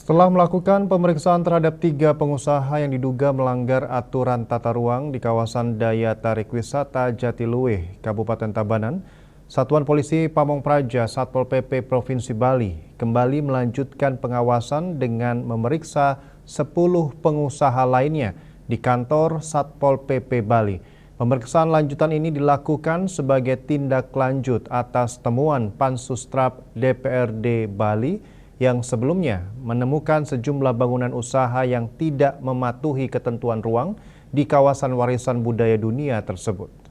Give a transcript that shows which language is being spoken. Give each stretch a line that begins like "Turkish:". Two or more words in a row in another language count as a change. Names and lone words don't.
Indonesian: Setelah melakukan pemeriksaan terhadap 3 pengusaha yang diduga melanggar aturan tata ruang di kawasan Daya Tarik Wisata Jatiluwih, Kabupaten Tabanan, Satuan Polisi Pamong Praja Satpol PP Provinsi Bali kembali melanjutkan pengawasan dengan memeriksa 10 pengusaha lainnya di kantor Satpol PP Bali. Pemeriksaan lanjutan ini dilakukan sebagai tindak lanjut atas temuan Pansustrap DPRD Bali yang sebelumnya menemukan sejumlah bangunan usaha yang tidak mematuhi ketentuan ruang di kawasan warisan budaya dunia tersebut.